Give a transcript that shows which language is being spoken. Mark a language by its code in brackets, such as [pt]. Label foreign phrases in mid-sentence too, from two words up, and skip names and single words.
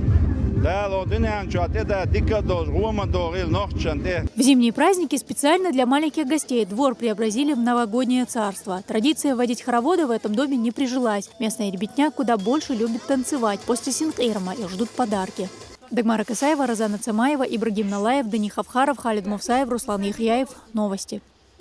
[ru] В зимние праздники специально для маленьких гостей двор преобразили в новогоднее царство. Традиция водить хороводы в этом доме не прижилась. Местная ребятня куда больше любит танцевать. После Синхейрма их ждут подарки. Дагмара Касаева, Розана Цамаева, Ибрагим Налаев, Дани Хавхаров, Халид Мовсаев, Руслан Яхьяев. Новости.